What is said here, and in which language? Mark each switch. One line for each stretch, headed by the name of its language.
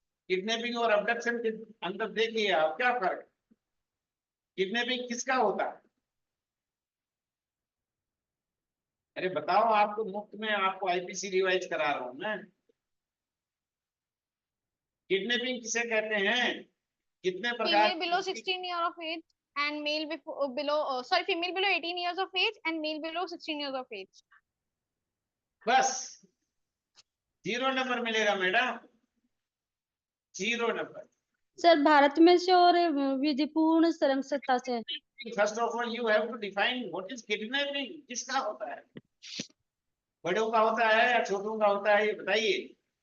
Hindi: Kidnapping और abduction के अंदर देखिए आप क्या फर्क है। किडनैपिंग किसका होता है, अरे बताओ। आपको मुफ्त में आपको आईपीसी रिवाइज करा रहा हूं मैं। किडनैपिंग किसे कहते हैं, कितने प्रकार
English: Female below 16 years of age and male below sorry, female below 18 years of age and male below 16 years of age.
Hindi: बस 0 नंबर मिलेगा मैडम, 0 नंबर। सर भारत में से और विधिपूर्ण सत्ता से।
English: first of all you have to define what is kidnapping,
Hindi: किसका होता है, बड़ों का होता है या छोटों का होता है, ये बताइए।